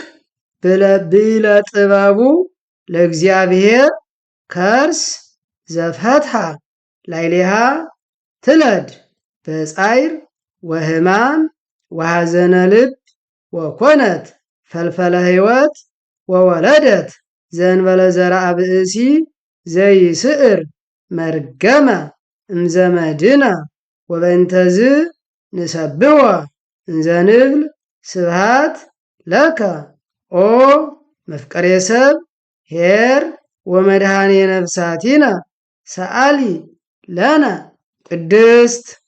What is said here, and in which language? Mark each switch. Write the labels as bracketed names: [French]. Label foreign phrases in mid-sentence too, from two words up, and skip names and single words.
[Geez] ብለ ጥበቡ ለእግዚአብሔር ከርስ ዘፈትሐ ላዕሌሃ ትለድ በጻዕር ወሕማም ወሐዘነ ልብ ወኮነት ፈልፈለ ሕይወት ወወለደት ዘእንበለ ዘርአ ብእሲ ዘይስዕር መርገመ እምዘመድነ ወበእንተዝ ንሰብሖ እንዘ ንብል ስብሐት ለከ ኦ መፍቀሬ ሰብ ኄር ወመድኃኔ ነፍሳቲነ ሰአሊ ለነ ቅድስት